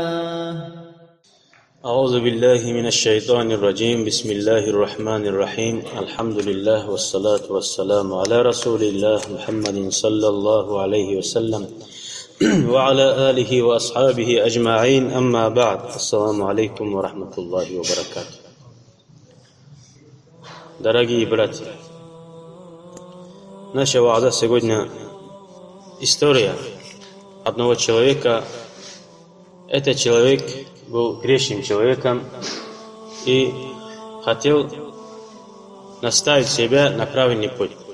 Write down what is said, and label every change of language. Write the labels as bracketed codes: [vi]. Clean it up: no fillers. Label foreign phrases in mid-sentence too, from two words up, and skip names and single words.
[ar] أعوذ بالله من الشيطان الرجيم. بسم الله الرحمن الرحيم. الحمد لله والصلاة والسلام على رسول الله محمد صلى الله عليه وسلم وعلى آله وأصحابه أجمعين. أما بعد. السلام عليكم ورحمة الله وبركاته. [ru] Дорогие братья, наша ва'аза сегодня история одного человека. Этот человек был грешным человеком и хотел наставить себя на правильный путь.